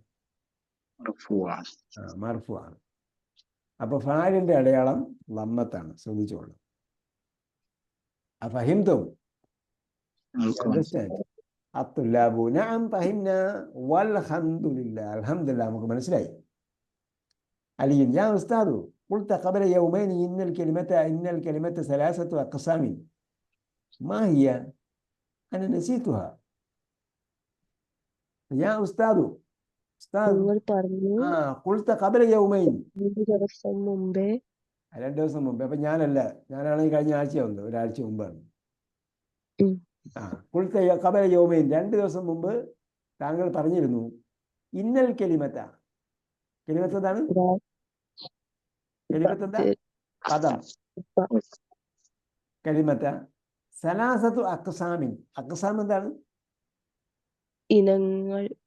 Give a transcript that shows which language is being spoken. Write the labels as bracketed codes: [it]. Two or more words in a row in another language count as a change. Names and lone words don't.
[ml] മർഫൂ ആണ്. അപ്പൊ ഫായിലിന്റെ അടയാളം ലമ്മത്താണ്. ശ്രദ്ധിച്ചോളൂ. [ar] അഫഹിംതും? അണ്ടർസ്റ്റാൻഡ്? الطلاب نعم فهمنا والحمد لله. അൽഹംദുലില്ലാ [ml] നമുക്ക് മനസ്സിലായി. [ar] عليم يا أستاذ قلت قبل يومين إن الكلمة ثلاثة أقسام ما هي؟ أنا نسيتها يا أستاذ [ml] നിങ്ങൾ പറഞ്ഞു [ar] قلت قبل يومين [ml] 2 ദിവസം മുമ്പേ. 2 ദിവസം മുമ്പ്. അപ്പം ഞാനാണെങ്കിൽ കഴിഞ്ഞ ആഴ്ച വന്നത്, ഒരാഴ്ച മുമ്പാണ്. [ar] قلت قبل يومين [ml] 2 ദിവസം മുമ്പ് താങ്കൾ പറഞ്ഞിരുന്നു [ar] إن الكلمة. [ml] കലിമത്ത് എന്താണ്? കലിമത്ത് എന്താ? പദം. [ar] الكلمة ثلاثة أقسام. [ml] അക്സാം എന്താണ്? ഇനങ്ങൾ.